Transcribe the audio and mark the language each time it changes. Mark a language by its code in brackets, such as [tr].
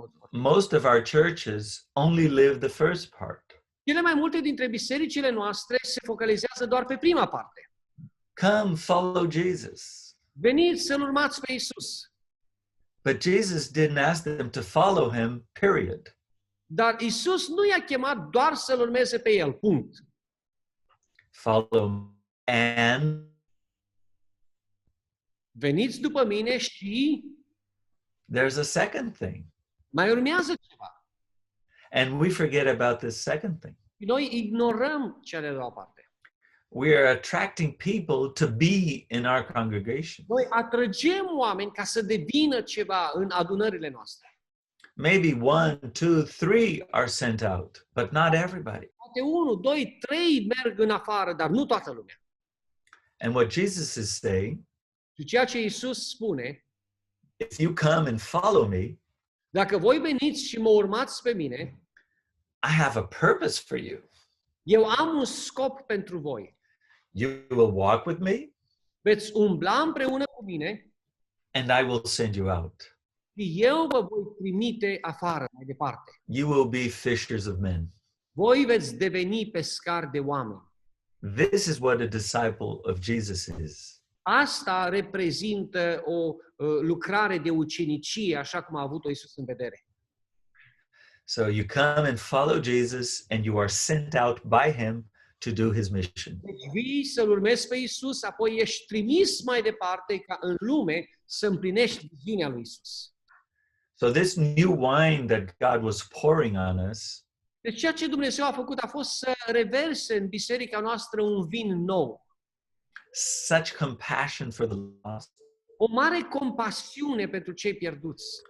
[en] Most of our churches only live the first part. [ro] Cele mai multe dintre bisericile noastre se focalizează doar pe prima parte. [en] Come, follow Jesus. [ro] Veniți să-L urmați pe Iisus. [en] But Jesus didn't ask them to follow him, period. [ro] Dar Iisus nu i-a chemat doar să-L urmeze pe El, punct. [en] Follow and [ro] Veniți după mine și [en] there's a second thing. [ro] mai urmează ceva. [en] And we forget about this second thing. [ro] Și noi ignorăm cea de-a doua parte. [en] We are attracting people to be in our congregation. [ro] Noi atrăgem oameni ca să devină ceva în adunările noastre. [en] Maybe 1, 2, 3 are sent out, but not everybody. [ro] Poate 1, 2, 3 merg în afară, dar nu toată lumea. [en] And what Jesus is saying, [ro] Și ceea ce Iisus spune, [en] if you come and follow me, [ro] dacă voi veniți și mă urmați pe mine, [en] I have a purpose for you. [ro] eu am un scop pentru voi. [en] You will walk with me, [ro] Veți umbla împreună cu mine [en] and I will send you out. [ro] și eu vă voi trimite afară, mai departe. [en] You will be fishers of men. [ro] Voi veți deveni pescari de oameni. [en] This is what a disciple of Jesus is. [ro] Asta reprezintă o lucrare de ucenicie, așa cum a avut-o Iisus în vedere. [en] So you come and follow Jesus, and you are sent out by him to do his mission. [ro] Deci vii să-L urmezi pe Iisus, apoi ești trimis mai departe ca în lume să împlinești viziunea lui Iisus. [en] So this new wine that God was pouring on us [ro] Deci ceea ce Dumnezeu a făcut a fost să reverse în biserica noastră un vin nou. [en] such compassion for the lost. [ro] O mare compasiune pentru cei pierduți.